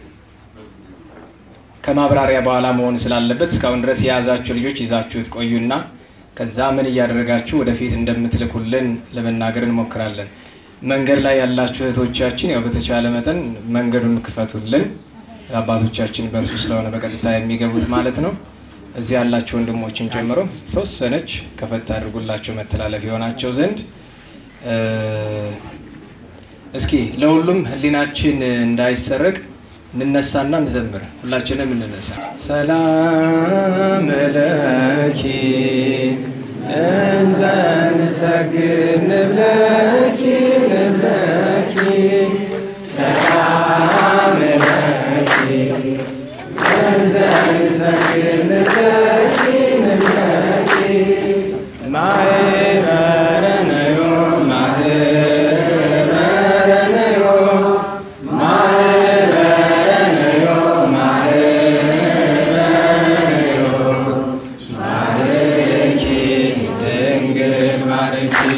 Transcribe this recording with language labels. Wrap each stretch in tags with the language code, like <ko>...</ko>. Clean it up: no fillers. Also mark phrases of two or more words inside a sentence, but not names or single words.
<am>ከማብራሪያ በኋላ መሆን ስላለበት እስካሁን ድረስ የያዛችሁ ልጆች ይዛችሁት ቆዩና ከዛ ምን እያደረጋችሁ ወደፊት እንደምትልኩልን ለመናገር እንሞክራለን። መንገድ ላይ ያላችሁ እህቶቻችን ያው በተቻለ መጠን መንገዱን ክፈቱልን። አባቶቻችን በእርሱ ስለሆነ በቀጥታ የሚገቡት ማለት ነው። እዚህ ያላችሁ ወንድሞችን ጨምሮ ተወሰነች ከፈት አድርጉላቸው መተላለፍ ይሆናቸው ዘንድ። እስኪ ለሁሉም ህሊናችን እንዳይሰረቅ እንነሳና እንዘምር። ሁላችንም እንነሳ።</am> <gez>ሰላም ለኪ እንዘ ንሰግድ ንብለኪ ንብለኪ ሰላም ለኪ እንዘ ንሰግድ ንብለኪ ንብለኪ ማኅበረነዮ ማኅበረነዮ ማኅበረነዮ ማኅበረነዮ ባርኪ ድንግል ባርኪ</gez>